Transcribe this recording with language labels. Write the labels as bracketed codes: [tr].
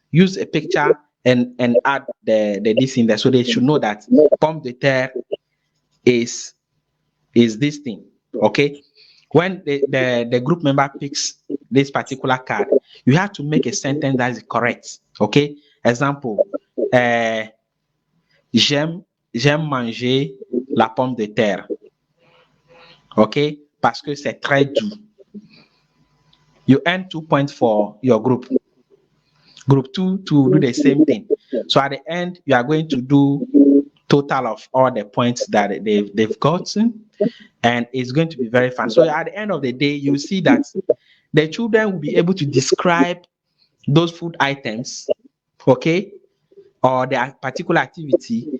[en] Use a picture and add the this in there, so they should know that pomme de terre is this thing. Okay. When the group member picks this particular card, you have to make a sentence that is correct. Okay. Example. [fr] J'aime manger la pomme de terre. Okay, parce que c'est très doux. [en] You earn 2 points for your group. Group 2 to do the same thing. So at the end, you are going to do total of all the points that they've gotten, and it's going to be very fun. So at the end of the day, you see that the children will be able to describe those food items, okay, or their particular activity.